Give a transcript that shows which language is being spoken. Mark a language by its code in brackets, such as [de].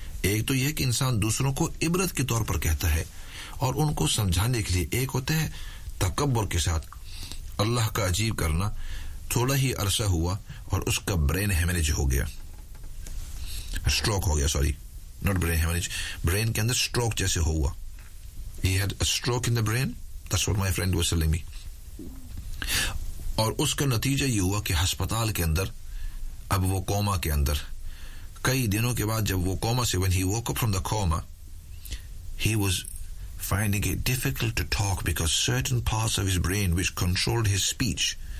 [hi] एक तो यह कि इंसान दूसरों को इबरत के तौर पर कहता है और उनको समझाने के लिए, एक होता है तकब्बुर के साथ। अल्लाह का अजीब करना, थोड़ा ही अरसा हुआ और उसका ब्रेन हेमरेज हो गया, स्ट्रोक हो गया, [en] sorry not brain haemorrhage, [hi] brain के अंदर स्ट्रोक जैसे हो हुआ। [en] He had a stroke in the brain. That's what my friend was telling me. [hi] और उसका नतीजा ये हुआ कि अस्पताल के अंदर, अब वो कोमा के अंदर, कई दिनों के बाद जब वो कोमा से, [en] when he woke up from the coma, he was finding it difficult to talk because certain parts of his brain which controlled his speech,